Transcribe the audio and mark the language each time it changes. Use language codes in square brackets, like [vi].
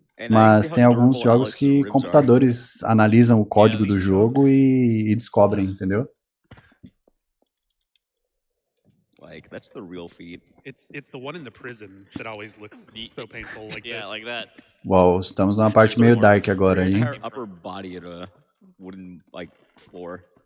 [pt] Mas tem alguns jogos que computadores analisam o código do jogo e descobrem, entendeu? [en] Like, that's the real feat. It's the one in the prison that always looks so painful like this. Like that. [pt] Uau, estamos numa parte meio dark agora, hein? [en] Upper body at a wooden, like, floor.